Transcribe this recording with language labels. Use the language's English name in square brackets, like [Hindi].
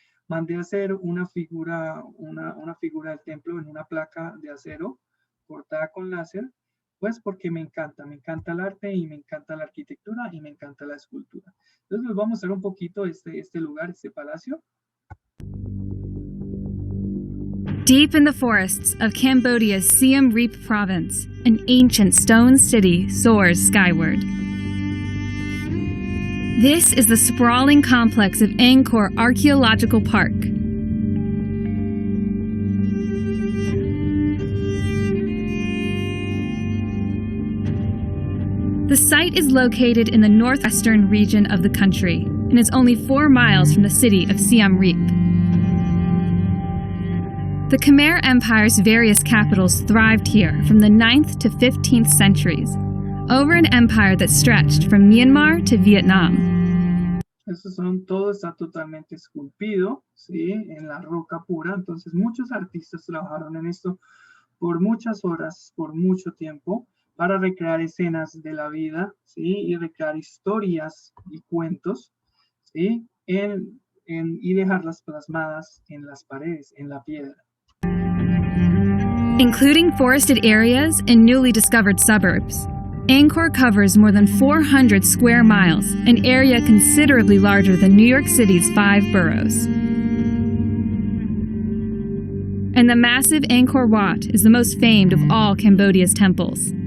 [Spanish] Mandé a hacer una figura del templo en una placa de acero cortada con láser, pues porque me encanta el arte y me encanta la arquitectura y me encanta la escultura. Entonces les voy a mostrar un poquito este lugar, este palacio. [English] Deep in the forests of Cambodia's Siem Reap province, an ancient stone city soars skyward. This is the sprawling complex of Angkor Archaeological Park. The site is located in the northwestern region of the country and is only 4 miles from the city of Siem Reap. The Khmer Empire's various capitals thrived here from the 9th to 15th centuries, over an empire that stretched from Myanmar to Vietnam. [Spanish] Todo está totalmente esculpido, ¿sí? En la roca pura. Entonces muchos artistas trabajaron en esto por muchas horas, por mucho tiempo, para recrear escenas de la vida, ¿sí? Y recrear historias y cuentos, ¿sí? Y dejarlas plasmadas en las paredes, en la piedra. [English] Including forested areas and newly discovered suburbs, Angkor covers more than 400 square miles, an area considerably larger than New York City's 5 boroughs. And the massive Angkor Wat is the most famed of all Cambodia's temples.